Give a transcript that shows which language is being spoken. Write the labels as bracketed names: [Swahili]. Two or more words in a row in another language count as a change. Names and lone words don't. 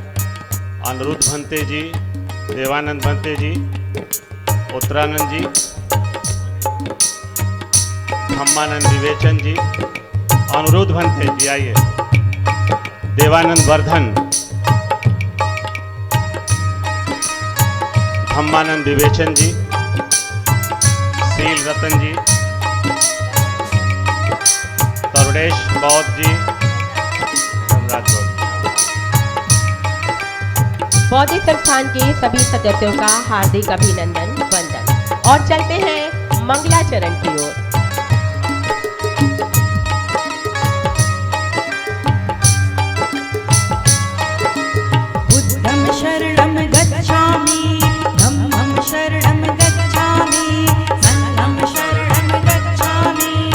[Hindi] अनिरुद्ध भंते जी, देवानंद भंते जी, उत्तरानंद जी, धम्मानंद विवेचन जी, अनिरुद्ध भंते जी आइए, देवानंद वर्धन, धम्मानंद विवेचन जी, शील रतन जी, तरुणेश बौद्ध जी, धनराज बौद्ध। बौद्ध संस्थान के सभी सदस्यों का हार्दिक अभिनंदन, वंदन। और चलते हैं मंगलाचरण की ओर। [Pali] बुद्धं शरणं गच्छामि, धम्मं शरणं गच्छामि, संघं शरणं गच्छामि।